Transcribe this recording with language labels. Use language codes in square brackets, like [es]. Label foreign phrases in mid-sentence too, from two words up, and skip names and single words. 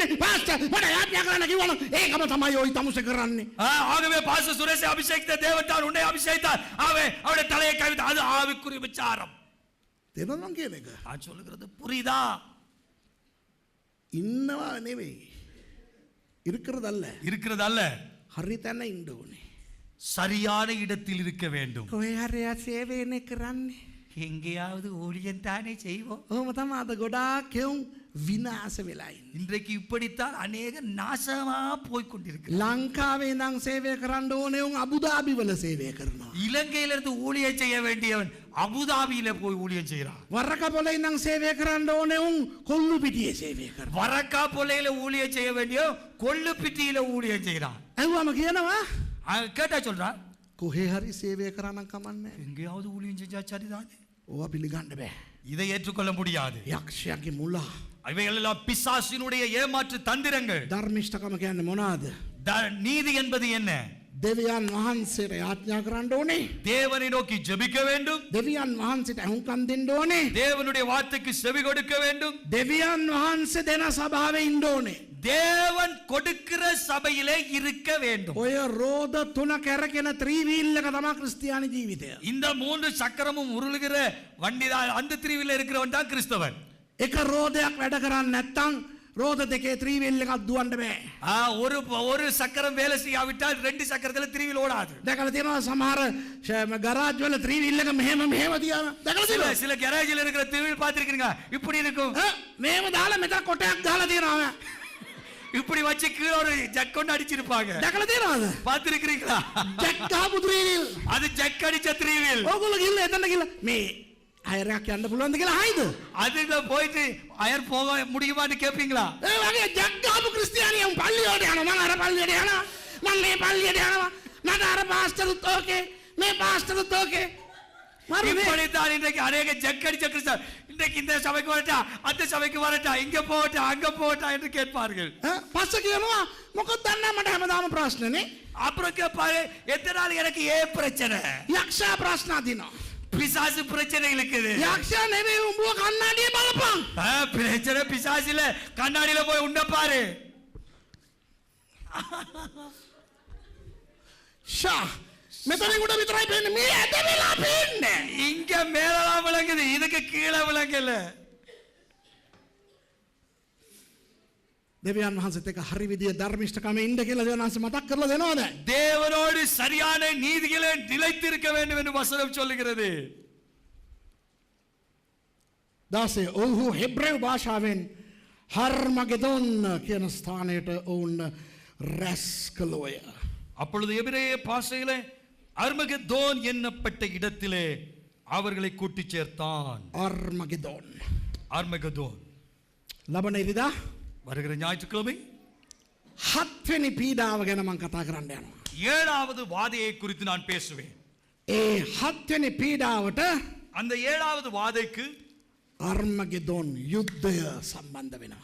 [si] පාස්ටර් මට යාඥා කරන්න කිව්වනම් ඒකම තමයි ඔයි තමුසේ කරන්නේ. [ta] ஆகவே பாஸ்டர் சுரேஷை அபிஷேகித்த தேவன் தான் உன்னை அபிஷேகித்தார். அவருடைய தலையை கவிழ்த்து அது ஆவிக்குரிய விசாரம். [si] තේරෙනවද මං කියන එක? [ta] நான் சொல்லுகிறது புரியுதா? [si] ඉන්නවා නෙවෙයි. [ta] இருக்கிறதல்ல. இருக்கிறது அல்ல, [si] හරි තැන ඉන්න ඕනේ. [ta] சரியான இடத்தில் இருக்க வேண்டும். [si] කොහේ හරි සේවයනේ කරන්නේ. [ta] எங்கேயாவது ஊழியம் தானே செய்வோம். [si] ඔහොම තමයි අද ගොඩාක් කෙවුම් විනාශ වෙලා ඉන්නේ. [ta] இன்றைக்கு இப்படித்தான் அநேக நாசமா போய் கொண்டிருக்கு. [si] ලංකාවේ ඉඳන් සේවය කරන්න ඕනේ උන් අබුදාබි වල සේවය කරනවා. [ta] இலங்கையில இருந்து ஊழியம் செய்ய வேண்டியவன் அபுதாபியில போய் ஊழியம் செய்யறான். [si] වරකපොළ ඉඳන් සේවය කරන්න ඕනේ උන් කොල්ලු පිටියේ සේවය කරනවා. [ta] வரக்கா பொலையில ஊழியம் செய்ய வேண்டிய கொள்ளுப்பிட்டியில ஊழியம் செய்யறான். [si] ඇහුවම කියනවා [ta] கேட்டா சொல்றான், [si] කොහේ හරි සේවය කරන්න කමන්නේ. [ta] எங்கேயாவது ஊழியம் செஞ்சா சரிதானே. [si] ඕවා පිළිගන්න බෑ. [ta] இதை ஏற்றுக்கொள்ள முடியாது. [si] යක්ෂයාගේ මුලා. [ta] இவைகள் எல்லாம் பிசாசினுடைய ஏமாற்று தந்திரங்கள். [si] ධර්මිෂ්ඨකම කියන්නේ මොනවාද? [ta] நீதி என்பது என்ன? [si] දෙවියන් වහන්සේට යාඥා කරන්න ඕනේ. [ta] தேவனை நோக்கி ஜெபிக்க வேண்டும். [si] දෙවියන් වහන්සේට අහුම්කම් දෙන්න ඕනේ. [ta] தேவனுடைய வார்த்தைக்கு செவி கொடுக்க வேண்டும். [si] දෙවියන් වහන්සේ දෙන සභාවේ ඉන්න ඕනේ. [ta] தேவன் கொடுக்கிற சபையிலே இருக்க வேண்டும். [si] ඔය රෝද තුන කැරකෙන ත්‍රිවීල් එක තමයි ක්‍රිස්තියානි ජීවිතය. [ta] இந்த 3 சக்கரமும் உருளுகிற வண்டிதான் அந்த திரிவில இருக்கிறவன் தான் கிறிஸ்தவன். [si] එක රෝදයක් වැඩ කරන්නේ නැත්නම් රෝද දෙකේ ත්‍රිවීල් එකක් දුවන්න බෑ. [ta] ஒரு சக்கரம் வேலை செய்யாவிட்டால் 2 சக்கரத்துல திரிவில் ஓடாது. [si] දැකලා තියෙනවා සමහර ගරාජ් වල ත්‍රිවීල් එක මෙහෙම තියනවා. දැකලා තියෙනවා. [ta] சில கேரேஜில் இருக்கிற திரிவில் பார்த்திருக்கீங்க. இப்படி இருக்கும். [si] මෙහෙම දාලා මෙතන කොටයක් ගහලා තියෙනවා. [ta] இப்படி வச்சு கீழ ஒரு ஜக் கொண்டு அடிச்சிருப்பாங்க. [si] දැකලා තියෙනවද? [ta] பார்த்திருக்கீங்களா? [si] ජැක් ගහපු ත්‍රිවීල්. [ta] அது ஜக் அடிச்ச திரிவில். [si] ඕගොල්ලෝ ගිහලා එතන ගිහලා මේ අයරයක් යන්න පුළුවන්ද කියලා අහයිද? [ta] அதுல போயிட்டு அயர் போக முடியுமான்னு கேப்பீங்களா? [si] ඒ වගේ ජැක් ගහපු ක්‍රිස්තියානියන් පල්ලියට යනවා. මම අර පල්ලියට යනවා. මම මේ පල්ලියට යනවා. මට අර පාස්ටරුත් ඕකේ. මේ පාස්ටරුත් ඕකේ. [ta] இப்படித்தான் இன்றைக்கு அநேக ஜக் அடிச்ச கிறிஸ்தவர் இன்றைக்கு இந்த சபைக்கு வரட்டா, அந்த சபைக்கு வரட்டா, இங்க போகட்டா, அங்க போகட்டா என்று கேட்பார்கள். [si] පස්ස කියනවා මොකද දන්නේ මට හැමදාම ප්‍රශ්නනේ. [ta] அப்புறம் கேட்பாரு, எத்தனை நாள் எனக்கு ஏன் பிரச்சனை? [si] යක්ෂයා ප්‍රශ්න අදිනවා. [ta] பிசாசு பிரச்சனை இருக்குது. [si] යක්ෂයා නෙවෙයි උඹව කන්නඩියේ බලපන්. [ta] பிரச்சனை பிசாசில கண்ணாடியில போய் உண்ட பாரு. [si] ෂා මෙතනින් උඩ විතරයි පේන්නේ. මේ ඇද වෙලා පේන්නේ. [ta] இங்க மேலலாம் விளங்குது, இதுக்கு கீழே விளங்கல. [si] දෙවියන් වහන්සේත් එක්ක හරි විදිය ධර්මිෂ්ඨකම ඉන්න කියලා දෙවියන් වහන්සේ මතක් කරලා දෙනවද? [ta] தேவனோடு சரியான நீதிகளை நிலைத்திருக்க வேண்டும் என்று வசனம் சொல்லுகிறது. [si] 16 ඔව්හු හෙබ්‍රේව භාෂාවෙන් හර්මගෙදොන් කියන ස්ථානයට ඔවුන් රැස් කළෝය. [ta] அப்பொழுது எபிரேய பாஷையிலே அர்மகெதோன் என்னப்பட்ட இடத்திலே அவர்களை கூட்டிச் சேர்த்தான். [si] අර්මගෙදොන්. [ta] அர்மகெதோன். [si] ලබන ඉරිදා [ta] வருகிற ஞாயிற்றுக்கிழமை [si] 7 වෙනි පීඩාව ගැන මම කතා කරන්න යනවා. [ta] 7வது வாதையை குறித்து நான் பேசுவேன். [si] ඒ 7 වෙනි පීඩාවට [ta] அந்த 7வது வாதைக்கு [si] අර්මගෙදොන් යුද්ධය සම්බන්ධ වෙනවා.